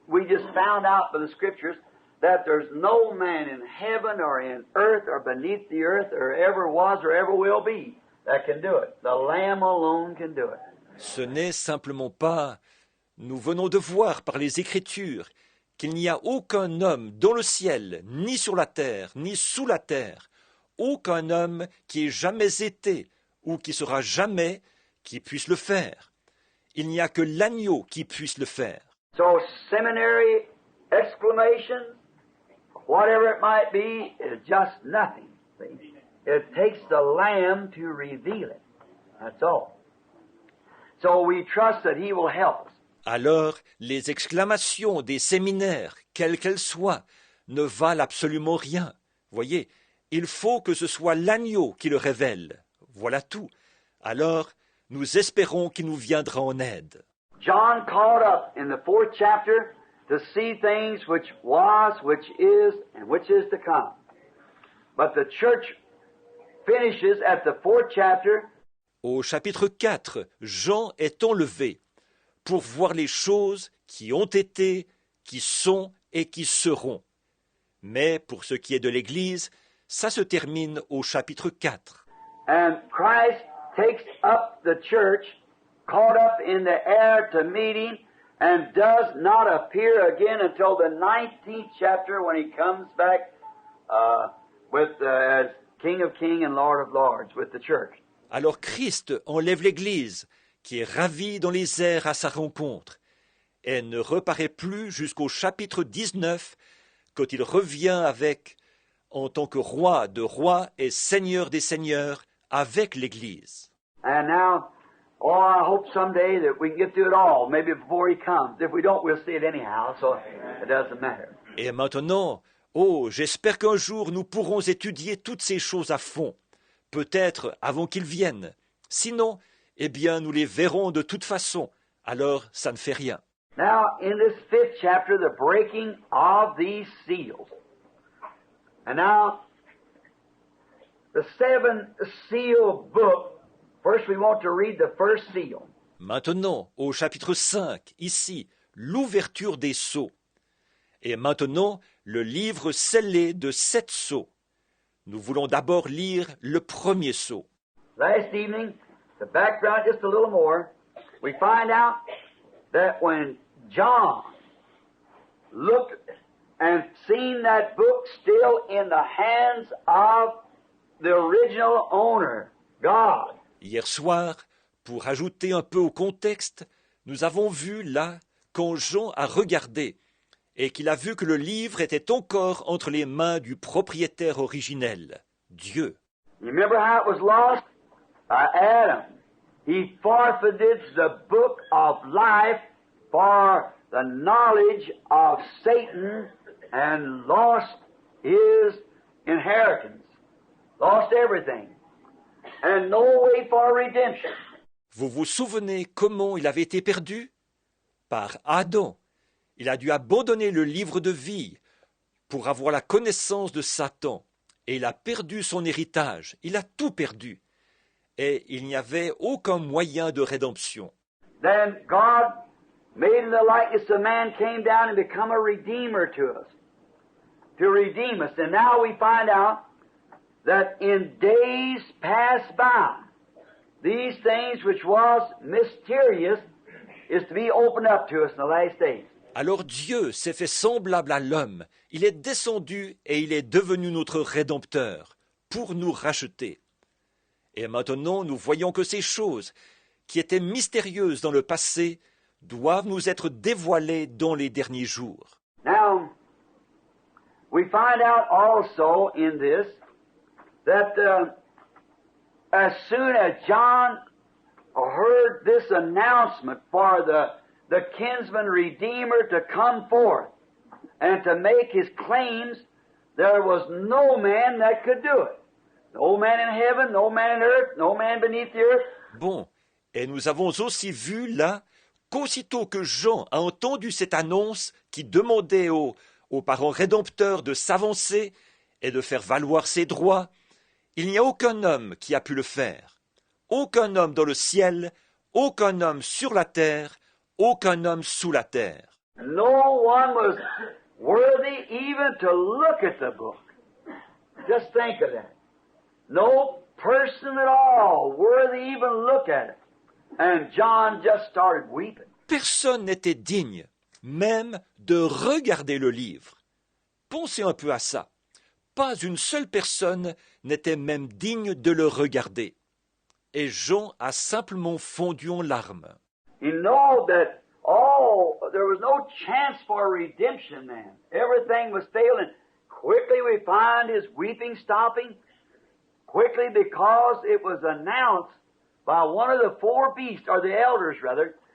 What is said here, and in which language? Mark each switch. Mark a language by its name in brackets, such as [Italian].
[English] We just found out by the Scriptures that there's no man in heaven or in earth or beneath the earth or ever was or ever will be that can do it. The Lamb alone can do it. [French] Ce n'est simplement pas. Nous venons de voir par les Écritures qu'il n'y a aucun homme dans le ciel, ni sur la terre, ni sous la terre, aucun homme qui ait jamais été ou qui sera jamais qui puisse le faire. Il n'y a que l'agneau qui puisse le faire. [English] So seminary exclamations, whatever it might be, is just nothing. See? It takes the Lamb to reveal it. That's all. So we trust that He will help us. [French] Alors, les exclamations des séminaires, quelles qu'elles soient, ne valent absolument rien. Voyez, il faut que ce soit l'agneau qui le révèle. Voilà tout. Alors, nous espérons qu'il nous viendra en aide. [English] John caught up in the 4th chapter to see things which was, which is, and which is to come. But the church finishes at the 4th chapter. [French] Au chapitre 4, Jean est enlevé pour voir les choses qui ont été, qui sont et qui seront. Mais pour ce qui est de l'Église, ça se termine au chapitre 4. [English] And Christ takes up the church, caught up in the air to meet Him, and does not appear again until the 19th chapter when He comes back as King of Kings and Lord of Lords with the church. [French] Alors Christ enlève l'Église, qui est ravie dans les airs à sa rencontre, et ne reparaît plus jusqu'au chapitre 19, quand il revient avec, en tant que roi de rois et seigneur des seigneurs, avec l'Église. [English] And now, I hope someday that we can get through it all, maybe before He comes. If we don't, we'll see it anyhow, so it doesn't matter. [French] Et maintenant, j'espère qu'un jour nous pourrons étudier toutes ces choses à fond, peut-être avant qu'il vienne. Sinon, eh bien, nous les verrons de toute façon, alors ça ne fait rien. [English] Now, in this 5th chapter, the breaking of these seals. And now, the 7-seal book, first we want to read the first seal. [French] Maintenant, au chapitre 5, ici, l'ouverture des sceaux. Et maintenant, le livre scellé de 7 sceaux. Nous voulons d'abord lire le premier sceau. [English] Last evening, the background just a little more, we find out that when John looked and seen that book still in the hands of the original owner, God. [French] Hier soir, pour ajouter un peu au contexte, nous avons vu là, quand Jean a regardé, et qu'il a vu que le livre était encore entre les mains du propriétaire originel, Dieu. [English] You remember how it was lost? By Adam. He forfeited the book of life for the knowledge of Satan and lost his inheritance. Lost everything. And no way for redemption. [French] Vous vous souvenez comment il avait été perdu? Par Adam. Il a dû abandonner le livre de vie pour avoir la connaissance de Satan. Et il a perdu son héritage. Il a tout perdu. Et il n'y avait aucun moyen de rédemption. [English] Then God, made in the likeness of man, came down and become a redeemer to us. To redeem us. And now we find out that in days past by, these things which was mysterious is to be opened up to us in the last days. [French] Alors Dieu s'est fait semblable à l'homme. Il est descendu et il est devenu notre Rédempteur pour nous racheter. Et maintenant, nous voyons que ces choses qui étaient mystérieuses dans le passé doivent nous être dévoilées dans les derniers jours. [English] Now, we find out also in this that as soon as John heard this announcement for the kinsman redeemer to come forth and to make his claims, there was no man that could do it. No man in heaven, no man in earth, no man beneath the earth. [French] Bon, et nous avons aussi vu là qu'aussitôt que Jean a entendu cette annonce qui demandait aux parents rédempteurs de s'avancer et de faire valoir ses droits, il n'y a aucun homme qui a pu le faire. Aucun homme dans le ciel, aucun homme sur la terre, aucun homme sous la terre. [English] No one was worthy even to look at the book. Just think of that. No person at all worthy even look at it. And John just started weeping. [French] Personne n'était digne, même de regarder le livre. Pensez un peu à ça. Pas une seule personne n'était même digne de le regarder. Et Jean a simplement fondu en larmes. [English] You know that, there was no chance for redemption then. Everything was failing. Quickly we find his weeping stopping. Quickly because it was announced by one of the four beasts, or the elders rather.